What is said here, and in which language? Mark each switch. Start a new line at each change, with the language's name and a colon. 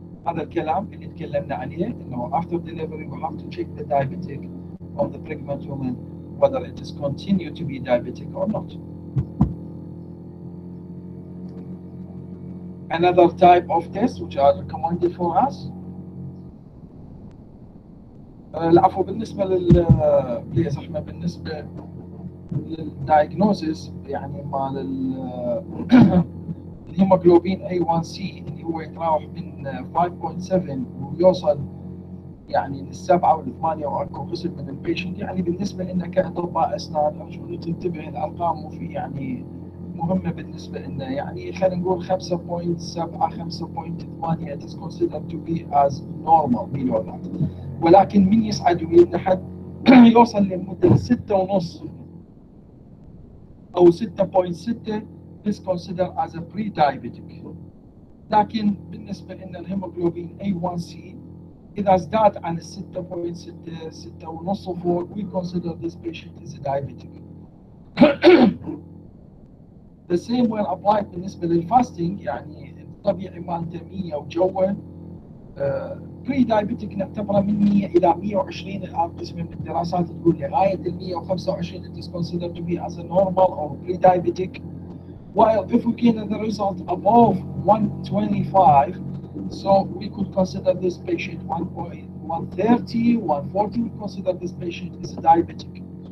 Arabic: هذا الكلام اللي تكلمنا عليه انه
English: after delivery we have to check the diabetic of the pregnant woman whether it is continue to be diabetic or not. Another type of tests which are recommended for us.
Arabic: العفو بالنسبة بليز احنا بالنسبة للدايجنوزيس يعني مال الهيموجلوبين A1C اللي هو يتراوح من 5.7 ويوصل يعني للسبعة والثمانية واكو قسم من البيشنت. يعني بالنسبة لنا كأطباء أسنان أرجو أن تنتبه الأرقام وفي يعني مهمة بالنسبة لنا. يعني خلينا نقول
English: 5.7 5.8 it is considered to be as normal below that.
Arabic: ولكن من يسعد ويلحد يوصل لمدة 6.5 أو 6.6
English: is considered as a pre-diabetic.
Arabic: لكن بالنسبة لنا الهيموجلوبين A1C إذا ازداد عن 6.6 6.5 فوق
English: we consider this patient is a diabetic. The same will apply
Arabic: بالنسبة للفاستنج. يعني الطبيعي مالته 100 وجوه pre-diabetic نعتبره من 100 إلى 120. الآن قسم من الدراسات تقول لغاية ال 125
English: it is considered to be as a normal or pre-diabetic. While if we get the result above 125, so we could consider this patient 130, 140, we consider this patient is a diabetic.